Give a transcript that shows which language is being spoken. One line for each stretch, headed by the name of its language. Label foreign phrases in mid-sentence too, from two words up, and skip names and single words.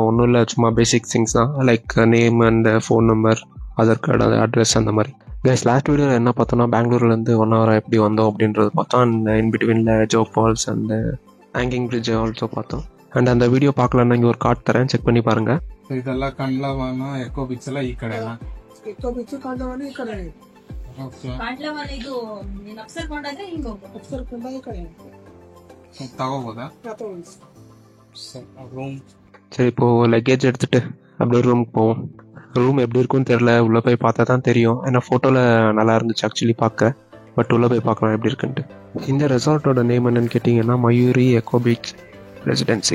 Tamil: ஒன்றும் இல்லை, சும்மா
English: basic things
Tamil: தான்.
English: like name and phone number,
Tamil: ஆதார் கார்டு, அந்த அட்ரஸ், அந்த மாதிரி. கேஷ்
English: last video
Tamil: என்ன பார்த்தோன்னா, பெங்களூர்லேருந்து 1 hour எப்படி வந்தோம் அப்படின்றது பார்த்தோம்.
English: and in between Jog Falls and hanging bridge also பார்த்தோம்.
Tamil: அண்ட் அந்த வீடியோ பார்க்கலன்னா இங்கே ஒரு கார்டு தரேன், செக் பண்ணி பாருங்கள்.
Kannada: ಇದೆಲ್ಲ ಕಂಡ್ಲವನ ಎಕೋ ಬೀಚ್ ಎಲ್ಲ ಈ ಕಡೆ ಎಕೋ ಬೀಚ್ ಕಾಂಡ್ಲವನ ಈ ಕಡೆ ಕಾಂಡ್ಲವನ ಇದು ನೀನು ಅಪ್ಸರ್ ಕೊಂಡಾದ್ರೆ ಹಿಂಗ ಹೋಗ್ಬೇಕು. ಅಪ್ಸರ್ ಕೊಂಡಾಗ ಈ ಕಡೆ ತಗೋಬೋದಾ?
Tamil: ரூம் சரி, இப்போது லக்கேஜ் எடுத்துகிட்டு அப்படியே ரூமுக்கு போவோம். ரூம் எப்படி இருக்குன்னு தெரில, உள்ளே போய் பார்த்தா தான் தெரியும். ஏன்னா ஃபோட்டோவில் நல்லா இருந்துச்சு ஆக்சுவலி பார்க்க. பட் உள்ளே போய் பார்க்கலாம் எப்படி இருக்குன்ட்டு. இந்த ரெசார்ட்டோட நேம் என்னன்னு கேட்டிங்கன்னா மயூரி எக்கோ பீச் ரெசிடென்சி.